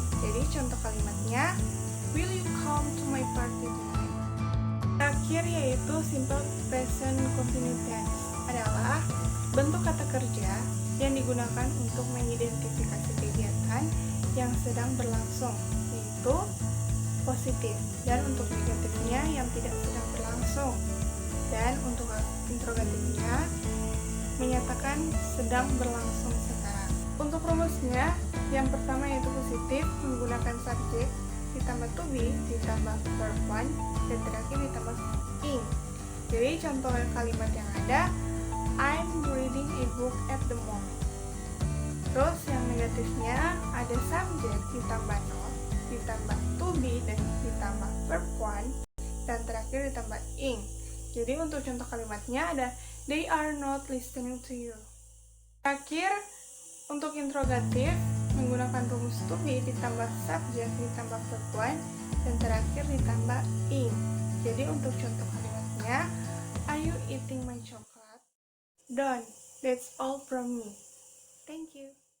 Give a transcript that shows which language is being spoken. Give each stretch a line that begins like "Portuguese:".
Indonesian: Jadi contoh kalimatnya,
English: will you come to my party tonight?
Indonesian: Terakhir yaitu simple present continuous tense adalah bentuk kata kerja yang digunakan untuk mengidentifikasi kegiatan yang sedang berlangsung, yaitu positif, dan untuk negatifnya yang tidak sedang berlangsung, dan untuk interrogatifnya menyatakan sedang berlangsung sekarang. Untuk rumusnya, yang pertama yaitu positif menggunakan subjek ditambah to be ditambah verb one dan terakhir ditambah ing. Jadi contoh kalimat yang ada,
English: I'm reading a book at the moment.
Indonesian: Terus yang negatifnya ada subject ditambah not, ditambah to be, dan ditambah verb one, dan terakhir ditambah ing. Jadi untuk contoh kalimatnya ada
English: they are not listening to you.
Indonesian: Terakhir, untuk interrogatif menggunakan rumus to be ditambah subject ditambah verb one, dan terakhir ditambah ing. Jadi untuk contoh kalimatnya,
English: are you eating my chocolate? Done. That's all from me. Thank you.